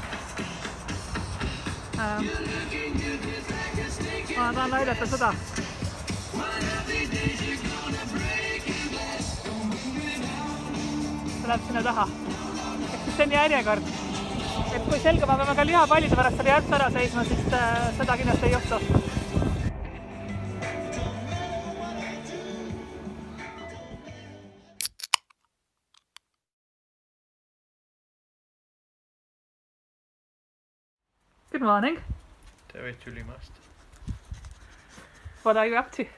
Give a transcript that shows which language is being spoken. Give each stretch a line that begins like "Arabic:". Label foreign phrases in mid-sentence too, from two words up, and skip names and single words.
Estonian: Ma tahan näidata seda. See läheb sinna taha. Ehk siis see on järjekord. Et kui selgub, ma peame ka lihapallide pärast seda järgse ära seisma, siis seda kindlasti ei juhtu.
English: Good morning.
Estonian: Terry Tulimast.
English: What are you up to?